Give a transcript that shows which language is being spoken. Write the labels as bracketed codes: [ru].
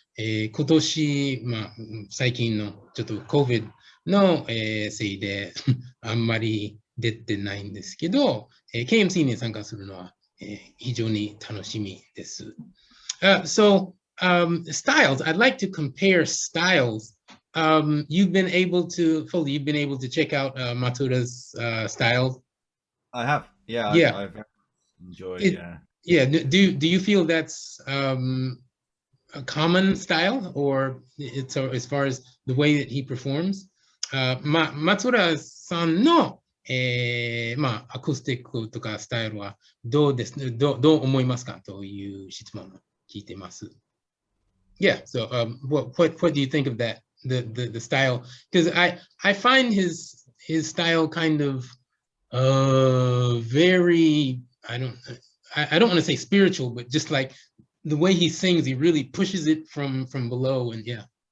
[ja] 今年、最近のちょっと COVID の、せいであんまり出てないんですけど、KMC に参加するのは、非常に楽しみです。 [en] So, styles, I'd like to compare styles. You've been able to check out Matsuura's styles? I have, yeah. I've enjoyed, Yeah, do you feel that's a common style, or it's as far as the way that he performs? [ja] Matsuura さんの、アコースティックとかスタイルはどう思いますかという質問を聞いてます。 [en] Yeah, so what do you think of that, the style? Because I find his his style kind of very, I don't want to say spiritual, but just like the way he sings, he really pushes it from below, and yeah.